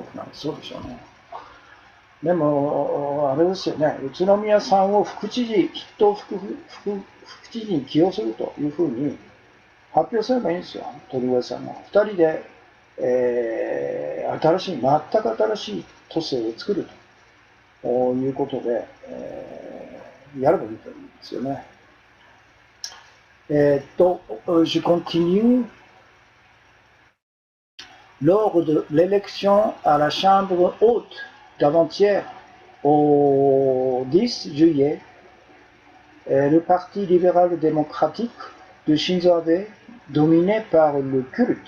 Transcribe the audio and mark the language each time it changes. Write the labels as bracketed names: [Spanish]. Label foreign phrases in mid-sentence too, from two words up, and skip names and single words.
[Japanese] そうでしょうね。でも、あれですよね、宇都宮さんを副知事、筆頭副知事に起用するというふうに発表すればいいんですよ、鳥越さんが。2人で、新しい、全く新しい都政を作るということで、やればいいと思うんですよね。 [French] je continue. Lors de l'élection à la Chambre haute d'avant-hier, au 10 juillet, le Parti libéral-démocratique de Shinzo Abe, dominé par le culte